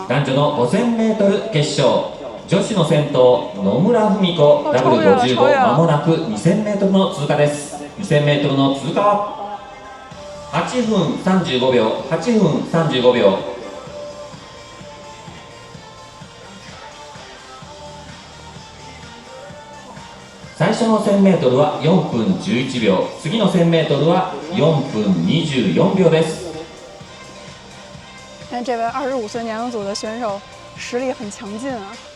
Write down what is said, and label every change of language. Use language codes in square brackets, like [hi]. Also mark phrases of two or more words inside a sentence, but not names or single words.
[ja] 男女の 5000m 決勝、女子の先頭野村文子 W55 まもなく 2000m の通過です。2000m の通過は8分35秒。8分35秒。最初の 1000m は4分11秒。次の 1000m は4分24秒です。 [zh] 但这位25岁年龄组的选手实力很强劲啊！